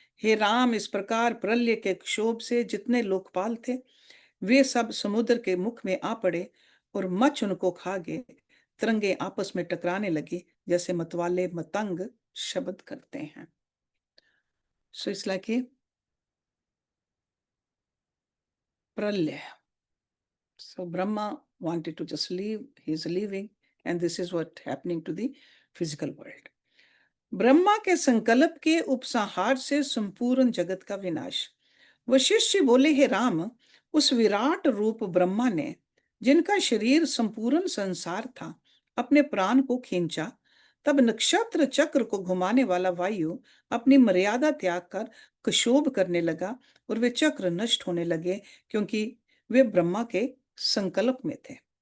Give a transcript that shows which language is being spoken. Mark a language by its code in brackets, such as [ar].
[hi] हे राम, इस प्रकार प्रलय के क्षोभ से जितने लोकपाल थे वे सब समुद्र के मुख में आ पड़े और मच्छ उनको खा गए। तरंगे आपस में टकराने लगी, जैसे मतवाले मतंग शब्द करते हैं। [en] So it's like a pralya. So Brahma wanted to just leave, he's leaving, and this is what happening to the physical world. [hi] Brahma के संकल्प के उपसंहार से संपूर्ण जगत का विनाश। वशिष्ठ जी बोले, हे राम, उस विराट रूप ब्रह्मा ने, जिनका शरीर संपूर्ण संसार था, अपने प्राण को खींचा, तब नक्षत्र चक्र को घुमाने वाला वायु अपनी मर्यादा त्याग कर क्षोभ करने लगा और वे चक्र नष्ट होने लगे, क्योंकि वे ब्रह्मा के संकल्प में थे।